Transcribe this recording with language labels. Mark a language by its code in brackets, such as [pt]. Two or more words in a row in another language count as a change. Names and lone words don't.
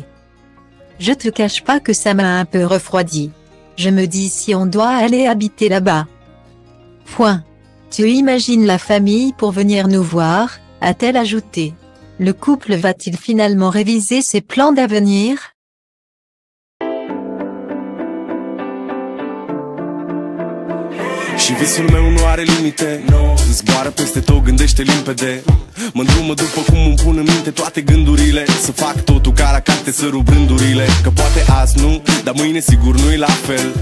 [fr] Je te cache pas que ça m'a un peu refroidi. Je me dis si on doit aller habiter là-bas. Point. Tu imagines la famille pour venir nous voir, a-t-elle ajouté. Le couple va-t-il finalement réviser ses plans d'avenir? [ro] Și visul meu nu are limite, no. Zboară peste tot, gândește limpede. Mă îndrumă după cum îmi pun în minte toate gândurile. Să fac totul ca la carte, să rup rândurile. Că poate azi nu, dar mâine sigur nu-i la fel.